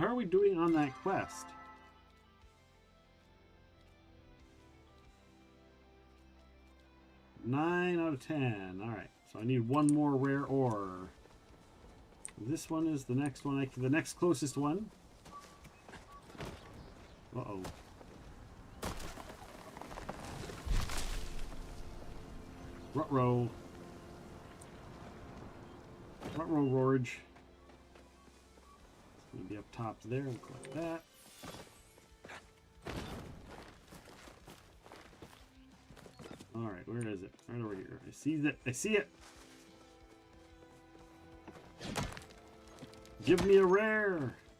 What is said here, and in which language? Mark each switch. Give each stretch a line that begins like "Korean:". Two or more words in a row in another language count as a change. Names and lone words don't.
English: How are we doing on that quest? Nine out of 10. All right. So I need one more rare ore. This one is the next one. The next closest one. Uh-oh. Ruh-roh. Ruh-roh, Rorge. It's going to be up top there. We'll collect that. Alright, where is it? Right over here. I see that. I see it! Give me a rare!